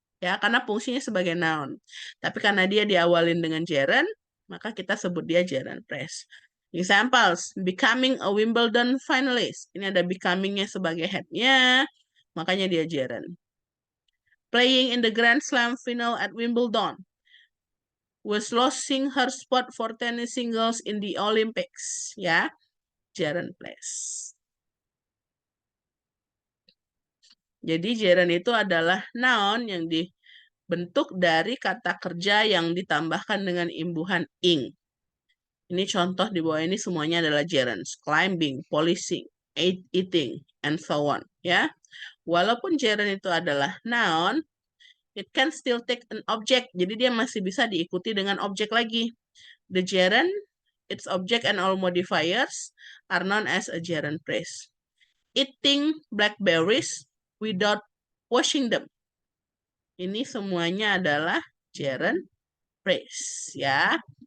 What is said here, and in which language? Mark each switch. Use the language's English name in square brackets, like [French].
[Indonesian] Ya, karena fungsinya sebagai noun. Tapi karena dia diawalin dengan gerund, maka kita sebut dia gerund phrase. [English] Examples, becoming a Wimbledon finalist. [Indonesian] Ini ada becoming-nya sebagai head-nya, makanya dia gerund. [English] Playing in the Grand Slam final at Wimbledon. Was losing her spot for tennis singles in the Olympics. [Indonesian] Ya, gerund phrase. Jadi gerund itu adalah noun yang dibentuk dari kata kerja yang ditambahkan dengan imbuhan ing. Ini contoh di bawah ini semuanya adalah gerunds. [English] Climbing, polishing, eating, and so on. [Indonesian] Ya, walaupun gerund itu adalah noun, [English] it can still take an object. [Indonesian] Jadi dia masih bisa diikuti dengan objek lagi. [English] The gerund, its object, and all modifiers are known as a gerund phrase. Eating blackberries without washing them. [Indonesian] Ini semuanya adalah gerund phrase ya.